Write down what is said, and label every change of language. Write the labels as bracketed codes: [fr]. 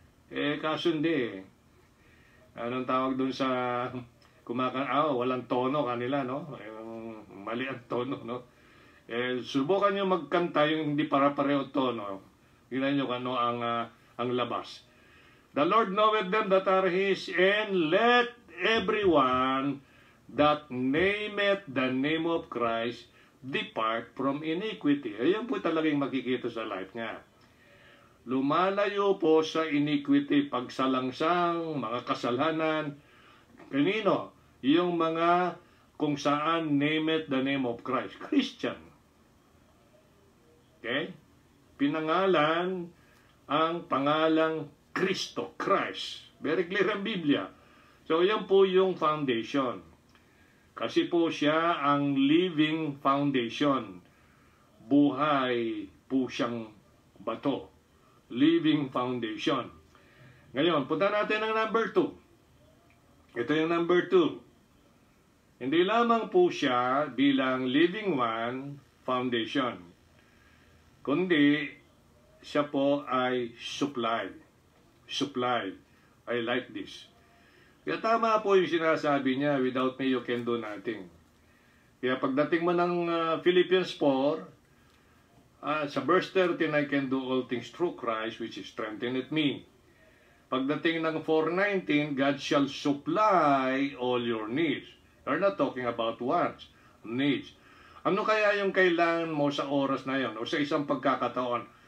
[tl] Kasundi. Anong tawag dun sa walang tono kanila, no? Mali ang tono, no? Subukan nyo magkanta yung hindi para-pareho tono. Tingnan nyo kano ang labas. [en] The Lord knoweth them that are His, and let everyone that nameth the name of Christ depart from iniquity. [tl] Ayan po talagang makikita sa life niya. Lumalayo po sa iniquity, pagsalangsang, mga kasalanan. Kanino? Yung mga kung saan [en] nameth the name of Christ. [tl] Christian. Okay? Pinangalan ang pangalang Kristo, Christ. Very clear ang Biblia. So, yan po yung foundation. Kasi po siya ang living foundation. Buhay po siyang bato. Living foundation. Ngayon, punta natin ang number 2. Ito yung number 2. Hindi lamang po siya bilang living one foundation, kundi siya po ay supply. Supply. [en] I like this. [tl] Kaya tama po yung sinasabi niya, [en] without me you can do nothing. [tl] Kaya pagdating mo ng Philippians 4, sa verse 13, [en] I can do all things through Christ which strengtheneth me. [tl] Pagdating ng 4:19, [en] God shall supply all your needs. We're not talking about wants, needs. [tl] Ano kaya yung kailangan mo sa oras na yon o sa isang pagkakataon?